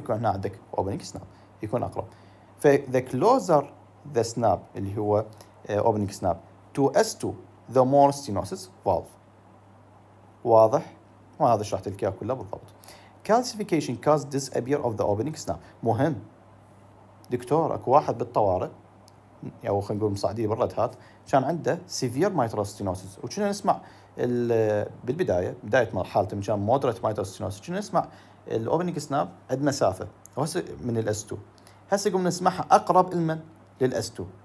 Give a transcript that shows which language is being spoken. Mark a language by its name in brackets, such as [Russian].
[Arabic] فيكون هنا عندك اوبننج سناب يكون اقرب. فذا كلوزر ذا سناب اللي هو اوبننج سناب تو S2 [English] the more stenosis valve، [Arabic] واضح؟ وهذا شرحت لك اياه كله بالضبط. [English] calcification cause disappear of the opening snap. [Arabic] مهم دكتور، اكو واحد بالطوارئ او خلينا نقول مصعديه بالرد هات كان عنده severe mitral stenosis، وكنا نسمع بالبدايه بدايه حالته كان moderate mitral stenosis كنا نسمع الاوبننج سناب عند مسافه، وهسه من الاس 2 هسه قمنا نسمعها اقرب لمن؟ للاس 2.